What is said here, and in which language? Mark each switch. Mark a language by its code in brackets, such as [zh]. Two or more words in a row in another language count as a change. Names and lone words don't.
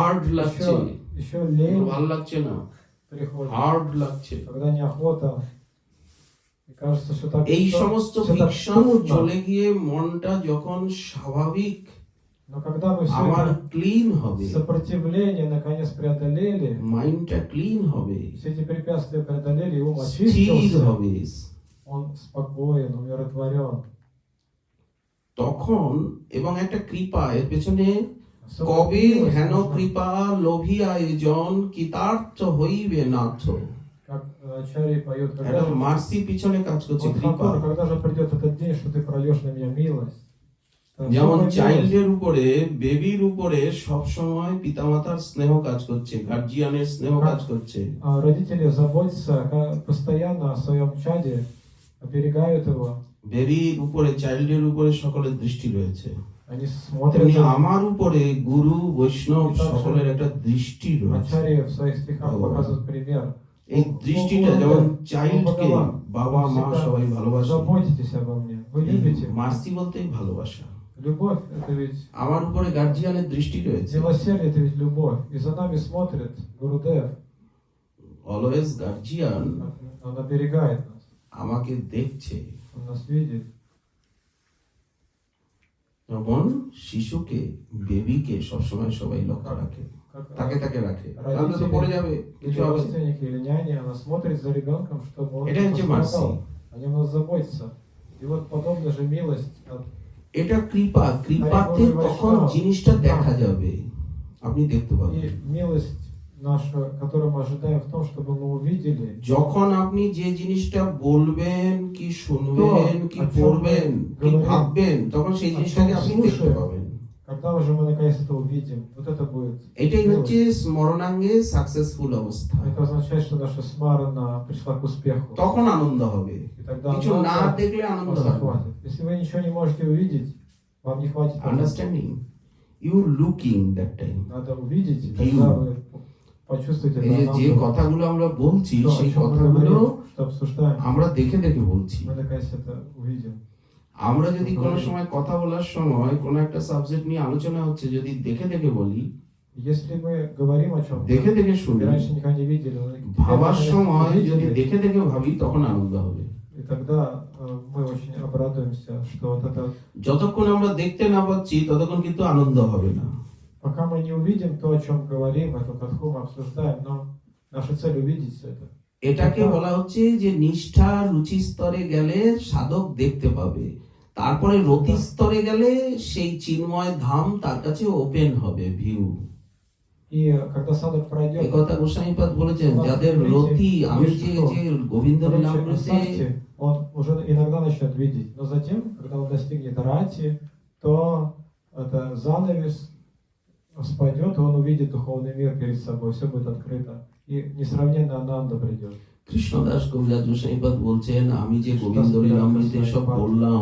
[bn] হার্ড লাগছে, [ru] Еще лень, [bn] ভালো লাগছে না, [ru] приходит, [bn] হার্ড লাগছে, [ru] когда неохота, и кажется, что так [bn] এই [ru] всё- [bn] সমস্ত [ru] всё так [bn] ফ্রিকশন [ru] трудно. [bn] চলে গিয়ে মনটা যখন স্বাভাবিক [ru] Но когда мы все [bn] আবার [ru] это [bn] ক্লিন হবে, [ru] сопротивление наконец преодолели, [bn] মাইন্ডটা ক্লিন হবে, [ru] все эти препятствия преодолели, и ум [bn] স্থির [ru] очистился, [bn] হবে, [ru] он спокоен, умиротворен. [bn] তখন এবং একটা কৃপা এর পেছনে [ru] Особенно [bn] কবে [ru] милость [bn] হেন [ru] нужна. [bn] কৃপা লোভী আয়োজন কৃতার্থ হইবে নাথ, [ru] Как Ачарьи поет, когда [bn] একটা [ru] же, [bn] মার্সি পিছনে কাজ করছে, [ru] вот [bn] কৃপা। [ru] Хакуна, когда же придет этот день, что ты прольешь на меня милость? Это [bn] যেমন [ru] особая милость. [bn] চাইল্ডের উপরে, বেবির উপরে সব সময় পিতামাতার স্নেহ কাজ করছে, গার্জিয়ানের স্নেহ কাজ করছে, [ru] А родители заботятся постоянно о своем чаде, оберегают его. [bn] বেবির উপরে, চাইল্ডের উপরে সকলের দৃষ্টি রয়েছে। [ru] Они смотрят [bn] তেমনি [ru] за ним. [bn] আমার উপরে গুরু বৈষ্ণব সকলের একটা দৃষ্টি রয়েছে। [ru] Ачарьи в своих стихах Бхагаван. показывают пример. [bn] এই দৃষ্টিটা যেমন চাইল্ডকে [ru] Бхагаван, [bn] বাবা [ru] вы [bn] মা [ru] всегда [bn] সবাই ভালোবাসে, [ru] заботитесь обо мне. Вы любите. [bn] মার্সি বলতেই ভালোবাসা। [ru] Любовь — это ведь [bn] আমার উপরে গার্জিয়ানের দৃষ্টি রয়েছে, [ru] милосердие, это ведь любовь. И за нами смотрит Гурудев. [en] always guardian [ru] Он оберегает нас. [bn] আমাকে দেখছে, [ru] Он нас видит. [bn] যেমন শিশুকে, বেবিকে সবসময় সবাই লক্ষ্য রাখে, [ru] Как [bn] তাকে তাকে রাখে, তাহলে তো পড়ে যাবে, [ru] или [bn] কিছু হবে না। [ru] родственники, или няни, она смотрит за ребенком, чтобы он Это не [bn] হচ্ছে মার্সি। [ru] пострадал. Они о нас заботятся. И вот подобная же милость от [bn] এটা কৃপা, কৃপাতে তখন জিনিসটা দেখা যাবে, আপনি দেখতে পাবেন। [ru] и милость наша, которую мы ожидаем в том, чтобы мы увидели, [bn] যখন আপনি যে জিনিসটা বলবেন, কি শুনবেন, কি আচ্ছা, পড়বেন, কি [ru] говорим, [bn] ভাববেন, তখন সেই জিনিসটাকে আপনি দেখতে [ru] слушаем. [bn] পাবেন। [ru] когда уже мы наконец это увидим, вот это будет [bn] এটাই [ru] милость. [bn] হচ্ছে স্মরণাঙ্গে সাকসেসফুল অবস্থা। [ru] Это означает, что наша смарана пришла к успеху. [bn] তখন আনন্দ হবে, [ru] И тогда [bn] কিছু না [ru] Ананда [bn] দেখলে আনন্দ [ru] вас [bn] হবে না। [ru] захватит. Если вы ничего не можете увидеть, вам не хватит. [en] understanding, you looking that time. [ru] Надо увидеть, и [en] View. [ru] тогда вы почувствуете [bn] এই যে [ru] Ананду. [bn] কথাগুলো আমরা বলছি, [ru] То, о [bn] সেই [ru] чем мы [bn] কথাগুলো [ru] говорим, что обсуждаем, [bn] আমরা দেখে দেখে বলছি। [ru] мы наконец это увидим. [bn] আমরা যদি কোনো সময় কথা বলার সময় কোনো একটা সাবজেক্ট নিয়ে আলোচনা হচ্ছে, যদি দেখে দেখে বলি, [ru] Если мы говорим о чем-то, [bn] দেখে দেখে [ru] и [bn] শুনি, [ru] раньше никогда не видели, но теперь [bn] ভাবার [ru] наконец [bn] সময় [ru] увидели, [bn] যদি দেখে দেখে ভাবি, তখন আনন্দ হবে। [ru] и тогда мы очень обрадуемся, что вот это, [bn] যতক্ষণ আমরা দেখতে না পাচ্ছি, ততক্ষণ কিন্তু আনন্দ হবে না। [ru] пока мы не увидим то, о чем говорим, эту катху мы обсуждаем, но наша цель увидеть это. [bn] এটাকে বলা হচ্ছে যে নিষ্ঠা রুচি স্তরে গেলে সাধক দেখতে পাবে, তারপরে রতি স্তরে গেলে সেই চিন্ময় ধাম তার কাছে ওপেন হবে, ভিউ। [ru] И когда садок [bn] এই [ru] пройдет, [bn] কথা গোস্বামীপাদ বলেছেন, যাদের রতি, আমি যে যে গোবিন্দ লীলামৃতে [ru] Асакти, он уже иногда начнет видеть, но затем, когда он достигнет рати, то это занавес спадет, и он увидит духовный мир перед собой, все будет открыто, и несравненно Ананда придет. [bn] কৃষ্ণদাস কবিরাজ গোস্বামীপাদ বলছেন, আমি যে গোবিন্দ লীলামৃতে সব বললাম,